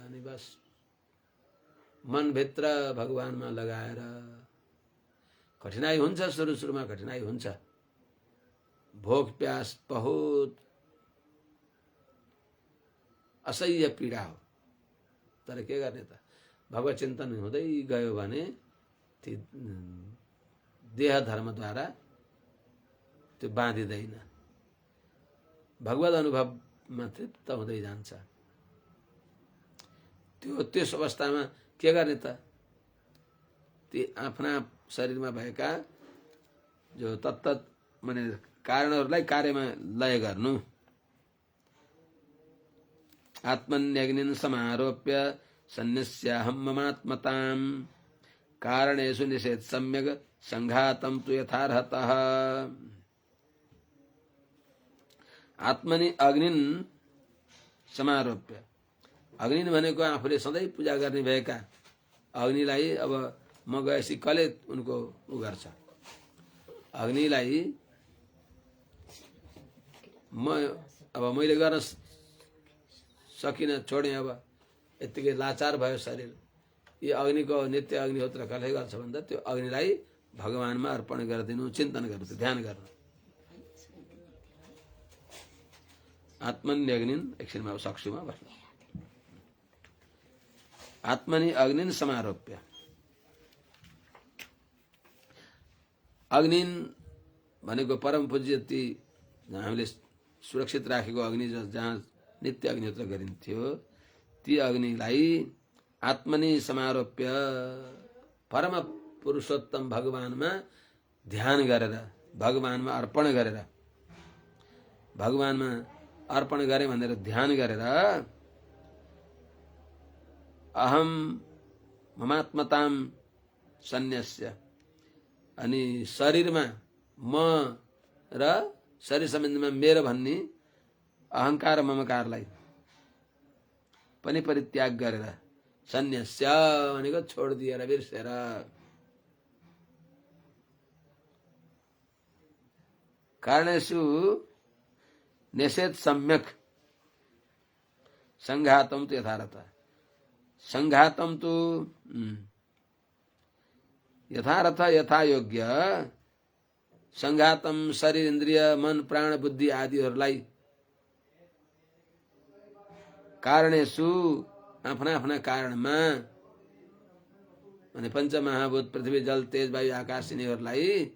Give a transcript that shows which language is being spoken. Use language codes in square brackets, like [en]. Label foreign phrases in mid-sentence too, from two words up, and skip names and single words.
[ne] त्यो सम्झेर अनि बस मनभित्र भगवानमा लगाएर कठिनाई हुन्छ, सुरुमा कठिनाई हुन्छ, भोक प्यास बहुत असह्य पीडा हो, तर के गर्ने त, भगवत चिन्तन हुँदै गयो भने ती देह धर्मद्वारा त्यो बाँधिँदैन, भगवत अनुभवमा तृप्त हुँदै जान्छ। त्यस अवस्थामा के गर्ने त, ती आफ्ना शरीरमा भएका जो तत्त माने कारणहरूलाई कार्यमा लय गर्नु। [sa] आत्मन्यग्निं समारोप्य सन्न्यस्याहं ममात्मतां कारणेषु निषेध सम्यक संघातं तु यथार्हतः। आत्मनि अग्निन समारोप्य, [ne] अग्नि भनेको आफूले सधैँ पूजा गर्ने भएका अग्निलाई अब म गएपछि कसले उनको उ गर्छ, अग्निलाई अब मैले गर्न सकिनँ, छोडेँ, अब यत्तिकै लाचार भयो शरीर, यो अग्निको नित्य अग्निहोत्र कसले गर्छ भन्दा त्यो अग्निलाई भगवानमा अर्पण गरिदिनु, चिन्तन गर्नु, ध्यान गर्नु। आत्मन्यग्निन एकछिनमा सक्छुमा बस्नु। [sa] आत्मनि अग्निन समारोप्य, [ne] अग्निन भनेको परम पूज्य ती हामीले सुरक्षित राखेको अग्नि जहाँ नित्य अग्निहोत्र गरिन्थ्यो, ती अग्निलाई [sa] आत्मनि समारोप्य [ne] परम पुरुषोत्तम भगवानमा ध्यान गरेर, भगवानमा अर्पण गरेर, भगवानमा अर्पण गरे भनेर ध्यान गरेर [sa] अहम ममात्मतां सन्न्यस्य, [ne] अनि शरीरमा म र शरीर सम्बन्धमा मेरो भन्ने अहंकार ममकारलाई पनि परित्याग गरेर, सन्न्यस्य भनेको छोडिदिएर, बिर्सेर, [sa] कारणेषु निषेध सम्यक संघातं तु यथार्हतः, संघातं तु यथार्थ यथा योग्य, संघातं शरीर इन्द्रिय मन प्राण बुद्धि आदिहरूलाई [ne] कारणेषु आफ्ना आफ्ना कारणमा, माने पञ्चमहाभूत पृथ्वी जल तेज वायु आकाश यिनीहरूलाई